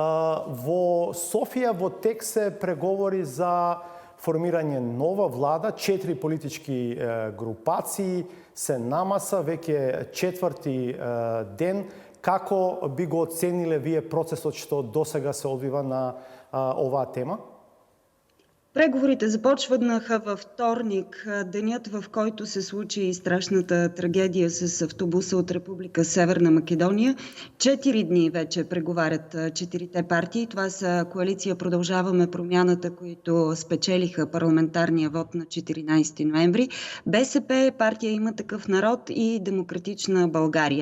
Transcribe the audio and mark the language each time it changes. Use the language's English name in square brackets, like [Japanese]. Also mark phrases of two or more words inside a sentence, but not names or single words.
[Macedonian] Во Софија во тек се преговори за формирање нова влада, 4 политички групации се намаса, веќе четврти ден. Како би го оцениле вие процесот што досега се одвива на оваа тема? [Bulgarian] Преговорите започнаха във вторник, денят в който се случи страшната трагедия с автобуса от Република Северна Македония. 4 дни вече преговарят 4-те партии. Това са коалиция "Продължаваме промяната", които спечелиха парламентарния вод на 14 ноември, БСП, партия "Има такъв народ" и Демократична България.